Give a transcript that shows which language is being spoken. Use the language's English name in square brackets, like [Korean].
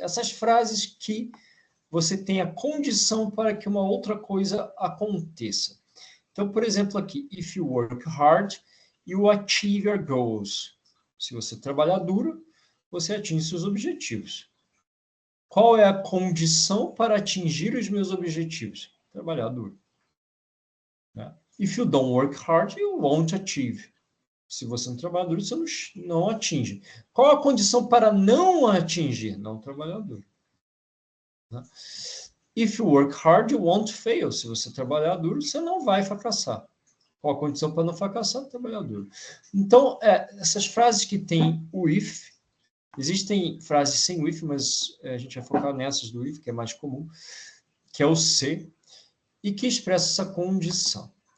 [Portuguese] Essas frases que você tem a condição para que uma outra coisa aconteça. Então, por exemplo, aqui, [English] if you work hard, you achieve your goals. [Portuguese] Se você trabalhar duro, você atinge seus objetivos. Qual é a condição para atingir os meus objetivos? Trabalhar duro. Né? [English] If you don't work hard, you won't achieve. [Portuguese] Se você não trabalhar duro, você não atinge. Qual a condição para não atingir? Não trabalhar duro. Né? [English] If you work hard, you won't fail. [Portuguese] Se você trabalhar duro, você não vai fracassar. Qual a condição para não fracassar? Trabalhar duro. Então, essas frases que tem o if, existem frases sem o if, mas a gente vai focar nessas do if, que é mais comum, que é o se, e que expressa essa condição.